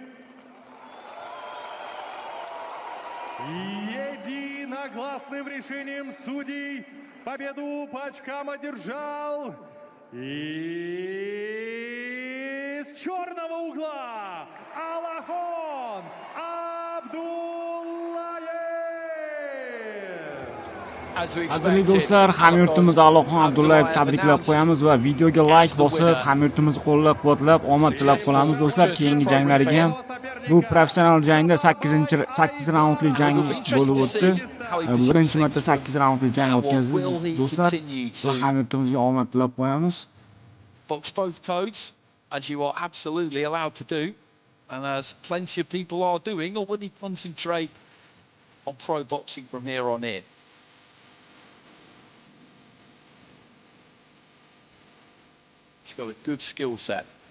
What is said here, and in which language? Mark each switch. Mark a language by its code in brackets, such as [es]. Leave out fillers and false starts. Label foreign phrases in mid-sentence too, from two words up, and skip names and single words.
[ru] Единогласным решением судей победу по очкам одержал из черного угла Alohon Abdullayevni. [en] as we [uz] Qadrli [en] expected. [uz] do'stlar, hamyurtimiz Alohon Abdullayevni tabriklab qo'yamiz va videoga like bosib, hamyurtimizni qo'llab-quvvatlab, omad tilab qolamiz do'stlar. Keyingi janglariga ham bu professional jangda 8 raundli jang bo'lib o'tdi. Birinchi marta 8 raundli jang o'tkazdi do'stlar. Va hamyurtimizga omad tilab qo'yamiz. [en] Box both codes, as you are absolutely allowed to do, and as plenty of people are doing, or will he concentrate on pro boxing from here on in? He's got a good skill set.